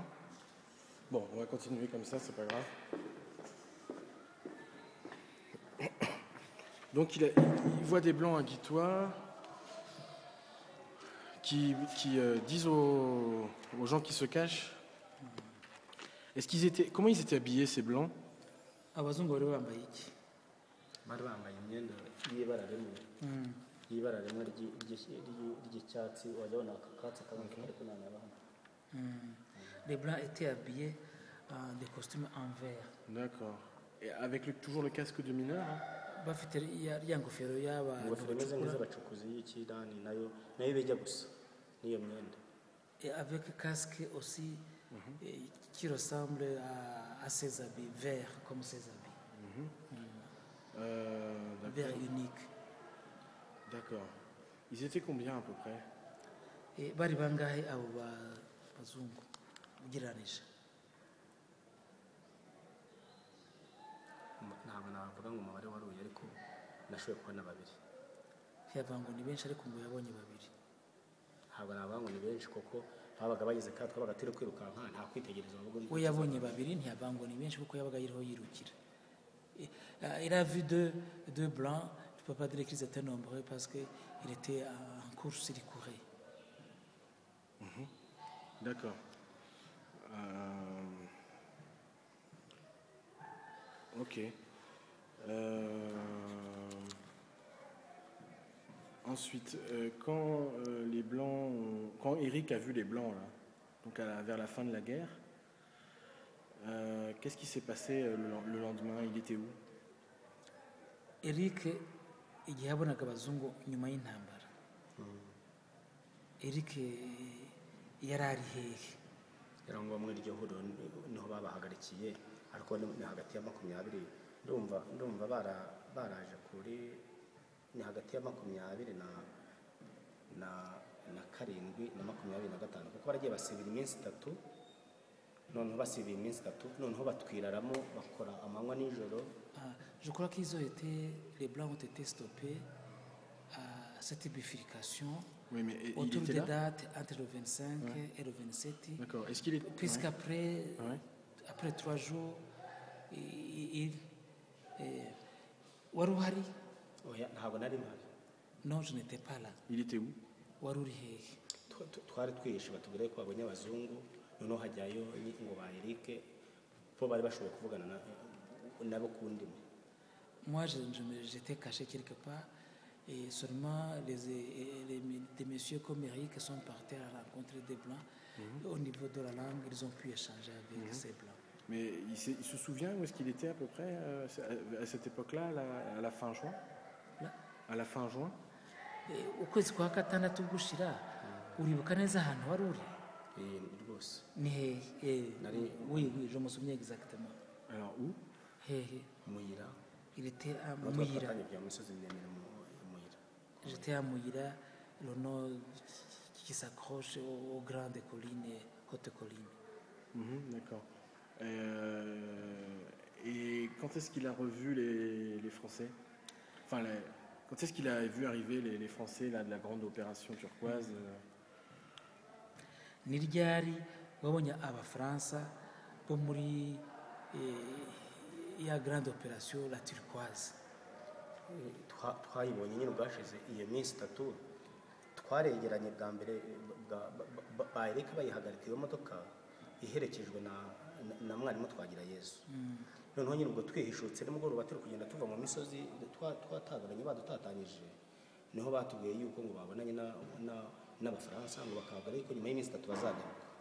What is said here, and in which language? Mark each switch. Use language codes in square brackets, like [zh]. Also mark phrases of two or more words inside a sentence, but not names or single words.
[fr] Bon, on va continuer comme ça, c'est pas grave. Donc il voit des blancs à Guitois qui disent aux gens qui se cachent. Comment ils étaient habillés, ces blancs? [rw] Abazungu bari bambaye iki? Bari bambaye imyenda y'ibara rimwe ry'icyatsi, wajyabona akatsi kamwe ariko nta. [fr] Les blancs étaient habillés en des costumes en vert. D'accord. Et avec toujours le casque de mineur, hein? [rw] Bafite ya ngofero ingofero imeze nk'iz'abacukuzi y'ikidani nayo bijya gusa n'iyo myenda. [fr] Et avec casque aussi qui ressemble à ses habits, vert comme ses habits. Vert unique. D'accord. Ils étaient combien à peu près? [rw] Et bari bangahe abo bazungu ugereranije? Ntabwo navuga ngo umubare waruye, ariko nashoboye kubona babiri. Yavuga ngo ni benshi ariko ngo yabonye babiri. Ntabwo navuga ngo ni benshi kuko babaga bageze kandi twabaga turi kwirukanka nta kwitegereza ahubwo we yabonye babiri, ntiyavuga ngo ni benshi kuko yabaga yiriho yirukira. [fr] Il a vu deux blancs. Je ne peux pas dire qu'ils étaient nombreux parce qu'il était en course, il courait. D'accord. Ok. Ensuite, quand les blancs, quand Eric a vu les blancs là, donc vers la fin de la guerre, qu'est-ce qui s'est passé le lendemain? Il était où? [rw] Eric igihe yabonaga abazungu nyuma y'intambara, Eric yari ari hehe? Yari ngo muri iryo huriro niho babahagarikiye, ariko ni hagati ya 20, ndumva baraje kuri ni hagati ya 20 na 7 na 25, kuko baragiye basibira iminsi 3, noneho basibira iminsi 3, noneho batwiraramo bakora amanywa n'ijoro. [fr] Je crois qu'ils ont été, les blancs ont été stoppés à cette bifurcation. Oui, mais autour des dates entre le 25 et le 27. D'accord. Est-ce qu'il est... Puisqu'après après 3 jours, Waruhari? Non, je n'étais pas là. Il était où? [rw] Waruri hehe? Twari twihishe batubwire ko babonye abazungu, noneho hajyayo ngo ba Eric po bari bashoboye kuvugana nabo kundi. [fr] Moi, j'étais caché quelque part. Et seulement des messieurs comme Eric sont partis à la rencontre des Blancs. Au niveau de la langue, ils ont pu échanger avec ces Blancs. Mais il se souvient où est-ce qu'il était à peu près à cette époque-là, à la fin juin? Là? À la fin juin? [rw] Ukwezi kwa gatandatu gushira uribuka neza ahantu wari uri? Rwose. Ni hehe? [fr] Oui, je me souviens exactement. Alors où? [rw] Hehe? Muyira. [fr] Il était à Muyira. J'étais à Muyira, le nom qui s'accroche aux grandes collines et hautes collines. D'accord. Et quand est-ce qu'il a revu les Français? Enfin, quand est-ce qu'il a vu arriver les Français là, de la grande opération turquoise? [rw] Ni ryari wabonye abafaransa bo muri ya [fr] grande opération la turquoise? [rw] twayibonye nyine ubwashize iyo minsi 3 twaregeranye bwa mbere bareka bayihagarika iyo modoka iherekejwe na mwarimu Twagira Yesu. Noneho nyine ubwo twihishutse nimugoroba turi kugenda tuva mu misozi twatagaranye badutatanyije, niho batubwiye yuko ngo babonanye n'abafaransa ngo bakahagarika ko nyuma y'iminsi 3 bazagaruka.